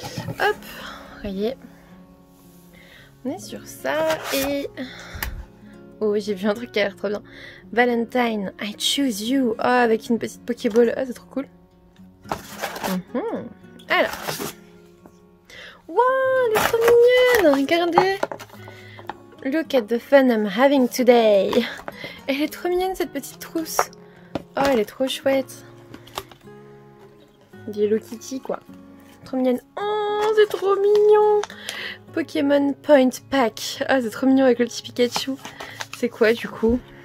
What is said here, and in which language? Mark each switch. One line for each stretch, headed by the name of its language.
French: Hop, voyez, on est sur ça et... Oh j'ai vu un truc qui a l'air trop bien. Valentine,
English: I choose you,
French: oh avec une petite Pokéball, oh c'est trop cool. Alors... Wow, elle est trop mignonne, regardez.
English: Look at the fun I'm having today.
French: Elle est trop mignonne cette petite trousse. Oh, elle est trop chouette. Du Hello Kitty quoi. Trop mignonne. Oh, c'est trop mignon. Pokémon Point Pack. Ah, c'est trop mignon avec le petit Pikachu. C'est quoi du coup?